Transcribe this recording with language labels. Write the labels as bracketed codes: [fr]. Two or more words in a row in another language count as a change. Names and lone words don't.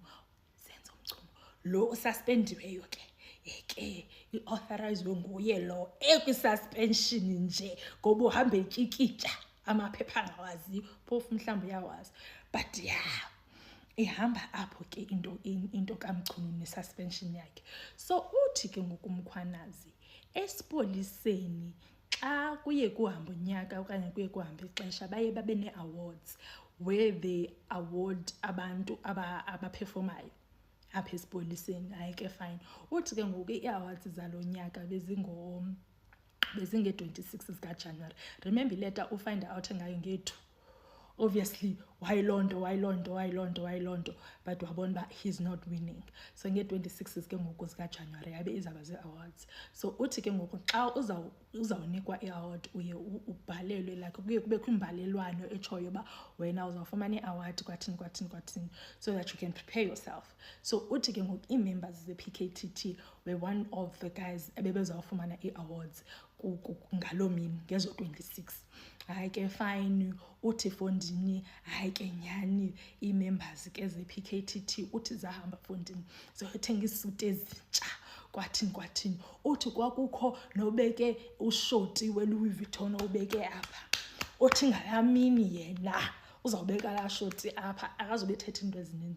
[xh] Senzo umchunu lo suspendiweyo ke i-authorizwe nguye lo ekwi-suspension nje ngoba uhamba etyikitya amaphepha angawazi phofu mhlawumbi uyawazi but ihamba apho ke into kamchunu ne-suspension yakhe. So uthi ke ngoku uMkhwanazi esipoliseni xa kuye kuhamba unyaka okanye kuye kuhamba ixesha baye babe nee-awards [en] where they award [xh] abantu abaperformayo apha esipoliseni. Hayi ke fine uthi ke ngoku ii-awards zalo nyaka bezinge-26 zikaJanuwari. Remember ileta ufind out ngayo nge-2 [en] obviously why [xh] lonto but wabona uba [en] he's not winning [xh] so nge-26 ke ngoku zikaJanuwari yabe izaba zii-awards. So uthi ke ngoku xa uzawunikwa i-award uye ubhalelwe like kuye kubekho imbalelwano etshoyo uba wena uzawufumana i-award kwathini [en] so that you can prepare yourself. [xh] So uthi ke ngoku ii-members ze-PKTT [en] were one of the guys [xh] ebebezawufumana ii-awards ngaloo mini ngezo-26. Hayi ke fine uthi fondini hayi ke nyhani ii-members ke ze-PKTT uthi zahamba fondini ziyothenga iisuti ezintsha kwathini uthi kwakukho nobeke ushoti weLouis Vuitton ubeke apha uthi ngalaa mini yena uzawubeka laa shoti apha akazubethetha into ezininzi.